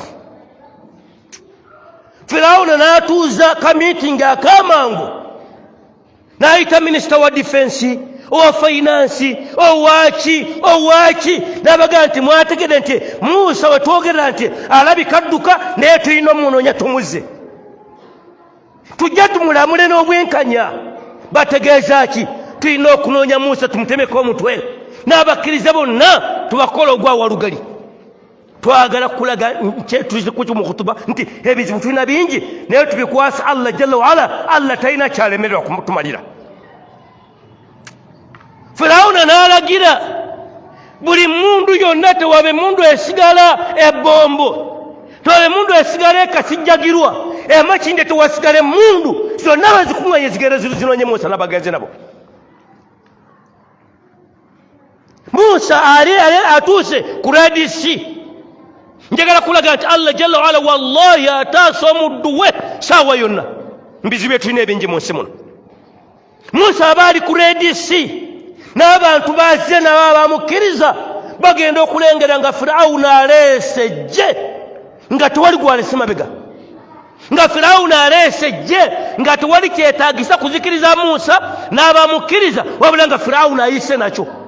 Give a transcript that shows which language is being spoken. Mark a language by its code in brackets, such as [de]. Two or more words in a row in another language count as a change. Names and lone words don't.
[lg] Firawuna n'atuuza ka meeting akamangu, n'ayita minisita wa defense, owa finance, owaki n'abaga nti mwategedde nti Musa we twogerera nti alabika adduka naye tulina omunoonya tumuze, tujja tumulamule n'obwenkanya. Bategeeza ki? Tulina okunoonya Musa tumutemeko omutwe, n'abakkiriza bonna tubakola ogwawalugali. Twagala kulaga tulize mu khutuba nti ebizibu tulina bingi naye tubikwasa Allah [ar] جل وعلا. [lg] Allah talina kyalemererwa kumutumalira. Firawuna n'alagira buli mundu yonna tewabe mundu esigala ebombo, tewabe mundu esigala ekasijjagirwa, emakinde tewasigale mundu, zonna bazikuŋŋanye zigenda zinoonye Musa n'abagenzi nabo. Musa ali atuuse ku Red Sea. Njagala kulaga nti Allah [ar] جل وعلا [lg] wallahi ataasa omuddu we saawa yonna. Mbizibu tulina ebingi mu nsi muno. Musa abaali ku Red Sea n'abantu bazze nabo abamukkiriza bagenda okulengera nga Firawuna aleese jje nga tewali gwalese mabega, nga Firawuna aleese jje nga tewali kyetaagisa kuzikiriza Musa n'abamukkiriza, wabula nga Firawuna ayise nakyo.